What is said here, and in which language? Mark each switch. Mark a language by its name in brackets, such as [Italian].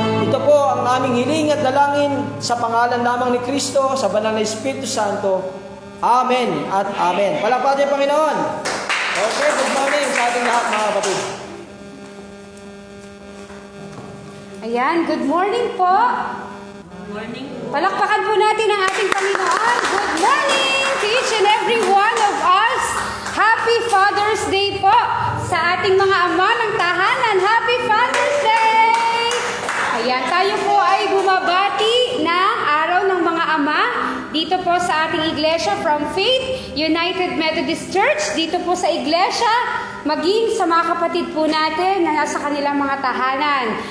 [Filipino] Ito po ang aming hiling at dalangin sa pangalan lamang ni Kristo, sa banal na Espiritu Santo. Amen at Amen. Palakpakan, Panginoon. Okay, good morning sa ating lahat, mga kapatid. Ayan, good morning po. [English] Good morning. [Filipino] Palakpakan po natin ang ating Panginoon. [English] Good morning to each and every one of us. [Filipino] Happy Father's Day po sa ating mga ama ng tahanan. Happy Father's Day! Ayan, tayo po ay bumabati ng araw ng mga ama dito po sa ating iglesia from Faith United Methodist Church, dito po sa iglesia, maging sa mga kapatid po natin na nasa kanilang mga tahanan.